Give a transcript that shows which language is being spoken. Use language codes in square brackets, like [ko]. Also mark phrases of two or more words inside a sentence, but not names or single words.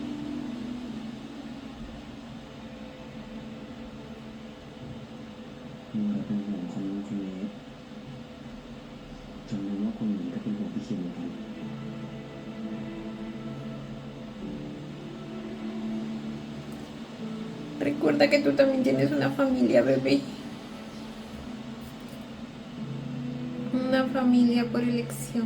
[th] มัวแต่เป็นห่วงคนนู้นคนนี้จนลืมว่าคนอื่นก็เป็นห่วงพี่เคียนเหมือนกัน [es] Recuerda que tú también tienes una familia, bebé. Una familia por elección.